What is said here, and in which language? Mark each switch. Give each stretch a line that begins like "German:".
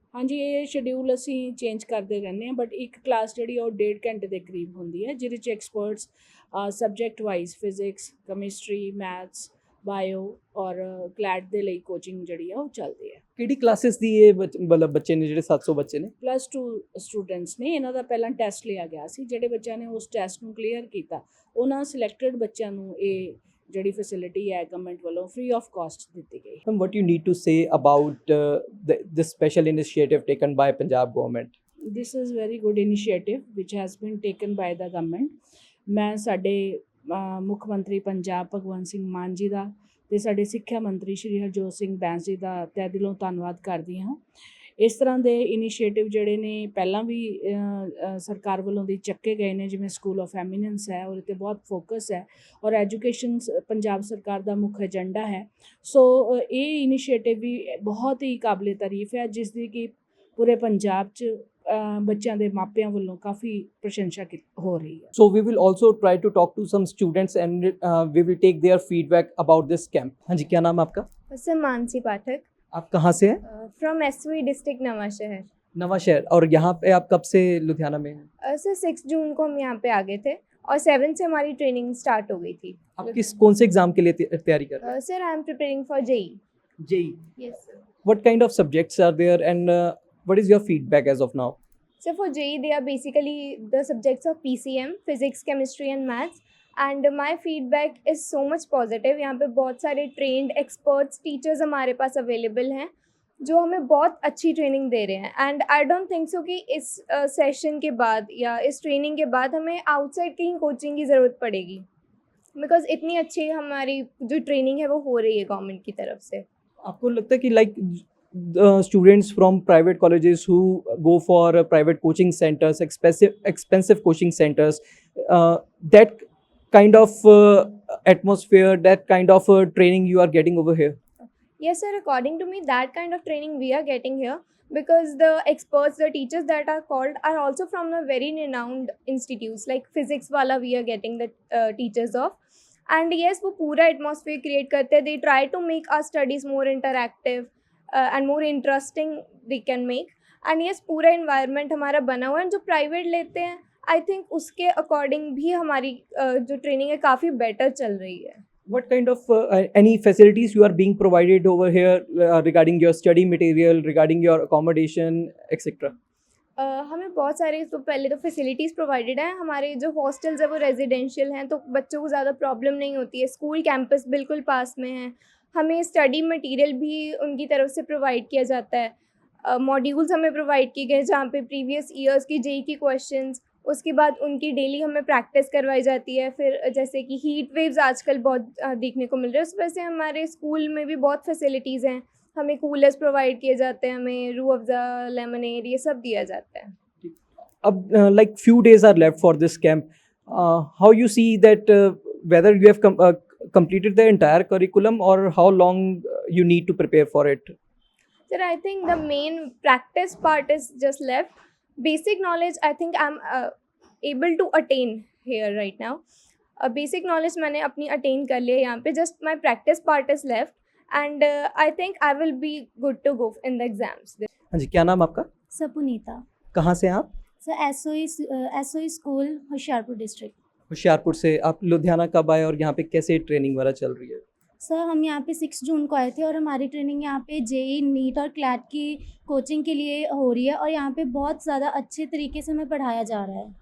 Punjabi: ਹਾਂਜੀ, ਇਹ ਸ਼ਡਿਊਲ ਅਸੀਂ ਚੇਂਜ ਕਰਦੇ ਰਹਿੰਦੇ ਹਾਂ, ਬਟ ਇੱਕ ਕਲਾਸ ਜਿਹੜੀ ਉਹ 1.5 ਘੰਟੇ ਦੇ ਕਰੀਬ ਹੁੰਦੀ ਹੈ, ਜਿਹਦੇ 'ਚ experts subject wise physics, chemistry, maths, bio ਔਰ ਕਲੈਟ ਦੇ ਲਈ ਕੋਚਿੰਗ ਜਿਹੜੀ ਆ ਉਹ ਚੱਲਦੀ ਹੈ। ਕਿਹੜੀ ਕਲਾਸਿਸ ਦੀ ਇਹ ਮਤਲਬ ਬੱਚੇ ਨੇ ਜਿਹੜੇ 700 ਬੱਚੇ ਨੇ? +2 ਸਟੂਡੈਂਟਸ ਨੇ। ਇਹਨਾਂ ਦਾ ਪਹਿਲਾਂ ਟੈਸਟ ਲਿਆ ਗਿਆ ਸੀ, ਜਿਹੜੇ ਬੱਚਿਆਂ ਨੇ ਉਸ ਟੈਸਟ ਨੂੰ ਕਲੀਅਰ ਕੀਤਾ ਉਹਨਾਂ ਸਿਲੈਕਟਡ ਬੱਚਿਆਂ ਨੂੰ ਇਹ ਜਿਹੜੀ ਫੈਸਿਲਿਟੀ ਹੈ ਗਵਰਨਮੈਂਟ ਵੱਲੋਂ ਫ੍ਰੀ ਆਫ ਕਾਸਟ ਦਿੱਤੀ ਗਈ।
English: What you need to say about this special initiative taken by Punjab government? This is very good initiative which has been taken by the government.
Punjabi: ਮੈਂ ਸਾਡੇ ਮੁੱਖ ਮੰਤਰੀ ਪੰਜਾਬ ਭਗਵੰਤ ਸਿੰਘ ਮਾਨ ਜੀ ਦਾ ਅਤੇ ਸਾਡੇ ਸਿੱਖਿਆ ਮੰਤਰੀ ਸ਼੍ਰੀ ਹਰਜੋਤ ਸਿੰਘ ਬੈਂਸ ਜੀ ਦਾ ਤਹਿ ਦਿਲੋਂ ਧੰਨਵਾਦ ਕਰਦੀ ਹਾਂ। ਇਸ ਤਰ੍ਹਾਂ ਦੇ ਇਨੀਸ਼ੀਏਟਿਵ ਜਿਹੜੇ ਨੇ ਪਹਿਲਾਂ ਵੀ ਸਰਕਾਰ ਵੱਲੋਂ ਦੀ ਚੱਕੇ ਗਏ ਨੇ, ਜਿਵੇਂ ਸਕੂਲ ਆਫ ਐਮੀਨੈਂਸ ਹੈ, ਉਹਦੇ 'ਤੇ ਬਹੁਤ ਫੋਕਸ ਹੈ ਔਰ ਐਜੂਕੇਸ਼ਨ ਪੰਜਾਬ ਸਰਕਾਰ ਦਾ ਮੁੱਖ ਏਜੰਡਾ ਹੈ। ਸੋ ਇਹ ਇਨੀਸ਼ੀਏਟਿਵ ਵੀ ਬਹੁਤ ਹੀ ਕਾਬਲੇ ਤਾਰੀਫ ਹੈ, ਜਿਸ ਦੀ ਕਿ ਪੂਰੇ ਪੰਜਾਬ 'ਚ ਬੱਚਿਆਂ ਦੇ ਮਾਪਿਆਂ ਵੱਲੋਂ ਕਾਫੀ ਪ੍ਰਸ਼ੰਸਾ ਹੋ ਰਹੀ ਹੈ।
English: So we will also try to talk to some students and we will take their feedback about this camp.
Hindi: हाँ जी, क्या नाम है आपका? सर मानसी पाठक। आप कहाँ से हैं?
English: From SV district Nawa Shahar.
Hindi: नवा शहर। और यहाँ पे आप कब से लुधियाना में हैं? सर 6 जून को हम यहाँ पे आ गए थे और 7 से हमारी ट्रेनिंग स्टार्ट हो गई थी। आप कौन से एग्जाम के लिए तैयारी कर रहे हैं?
English: Sir I am preparing for JEE. JEE. Yes sir. What kind of subjects are there and what is your feedback as of now? So for JEE they are basically the subjects of PCM, physics, chemistry and maths, and my feedback is so much positive।
Hindi: यहाँ पे बहुत सारे trained experts teachers हमारे पास available हैं जो हमें बहुत अच्छी ट्रेनिंग दे रहे हैं।
English: and I don't think so
Hindi: कि इस सेशन के बाद या इस ट्रेनिंग के बाद हमें आउटसाइड कहीं कोचिंग की ज़रूरत पड़ेगी, बिकॉज इतनी अच्छी हमारी जो ट्रेनिंग है वो हो रही है गवर्नमेंट की तरफ से। आपको लगता है कि
English: like students from private colleges who go for private coaching centers, expensive coaching centers, that kind of atmosphere, that kind of training you are getting over here? Yes sir, according to me that kind of training we are getting here, because the experts, the teachers that are called are also from a very renowned institutes, like physics wala we are getting the teachers of, and yes
Hindi: वो पूरा atmosphere create करते हैं.
English: They try to make our studies more interactive and more interesting they can make.
Hindi: And yes पूरा environment हमारा बना हुआ है. जो प्राइवेट लेते हैं आई थिंक उसके अकॉर्डिंग भी हमारी जो ट्रेनिंग है काफ़ी बेटर चल रही है.
English: What kind of any facilities you are being provided over here regarding your study material, regarding your accommodation, etc.?
Hindi: हमें बहुत सारे तो पहले तो फैसिलिटीज़ प्रोवाइडेड हैं. हमारे जो हॉस्टल्स है वो रेजिडेंशियल हैं तो बच्चों को ज़्यादा प्रॉब्लम नहीं होती है. स्कूल कैंपस बिल्कुल पास में है. हमें स्टडी मटेरियल भी उनकी तरफ से प्रोवाइड किया जाता है. मॉड्यूल्स हमें प्रोवाइड किए गए जहाँ पे प्रीवियस ईयर्स की जेई की क्वेश्चंस, उसके बाद उनकी डेली हमें प्रैक्टिस करवाई जाती है. फिर जैसे कि हीट वेव्स आजकल बहुत देखने को मिल रहे हैं, उस वजह से हमारे स्कूल में भी बहुत फैसिलिटीज़ हैं. हमें कूलर्स प्रोवाइड किए जाते हैं, हमें रूह अफ़ज़ा, लेमनेड ये सब दिया जाता है.
English: अब like few days are left for this camp. How you see that whether you have completed the entire curriculum or how long you need to prepare for it? Sir, I think the main practice part is just left. Basic knowledge, I think I'm able to attain here right now.
Hindi: Basic knowledge मैंने अपनी attain कर लिया यहाँ पे.
English: Just my practice part is left, and I think I will be good to go in the exams.
Hindi: हाँ जी, क्या नाम आपका? सर पुनीता. कहाँ से हैं आप? Sir SOE school Hoshiarpur district. Hoshiarpur से. आप लुधियाना कब आए और यहाँ पे कैसे ट्रेनिंग वगैरह चल रही है? सर हम यहाँ पे 6 जून को आए थे और हमारी ट्रेनिंग यहाँ पे जेई, नीट और क्लैट की कोचिंग के लिए हो रही है और यहाँ पे बहुत ज़्यादा अच्छे तरीके से हमें पढ़ाया जा रहा है.